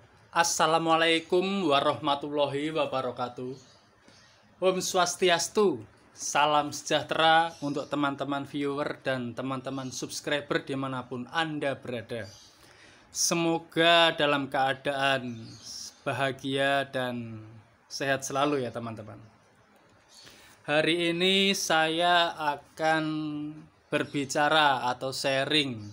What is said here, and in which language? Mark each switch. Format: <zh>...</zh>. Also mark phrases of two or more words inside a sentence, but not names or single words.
<ar>السلام عليكم ورحمة الله وبركاته.</ar> <id>Om Swastiastu. Salam sejahtera untuk teman-teman viewer dan teman-teman subscriber dimanapun Anda berada. Semoga dalam keadaan bahagia dan sehat selalu ya teman-teman. Hari ini saya akan berbicara atau sharing.</id>